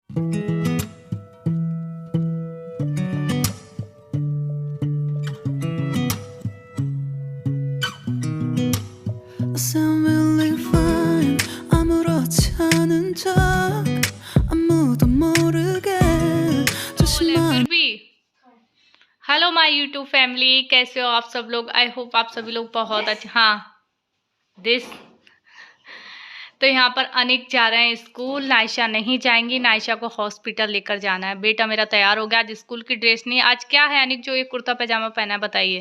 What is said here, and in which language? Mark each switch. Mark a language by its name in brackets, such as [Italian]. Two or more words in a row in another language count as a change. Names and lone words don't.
[English] sound really fine. [Korean] 아무렇지 않은 척 아무도 모르게 조심한 [Hindi] फिर भी [English] hello my YouTube family, [Hindi] कैसे हो आप सब लोग। [English] I hope [Hindi] आप सभी लोग बहुत अच्छे। हाँ दिस तो यहाँ पर अनिक जा रहे हैं स्कूल, नायशा नहीं जाएंगी, नायशा को हॉस्पिटल लेकर जाना है। बेटा मेरा तैयार हो गया, आज स्कूल की ड्रेस नहीं। आज क्या है अनिक जो ये कुर्ता पैजामा पहना है, बताइए।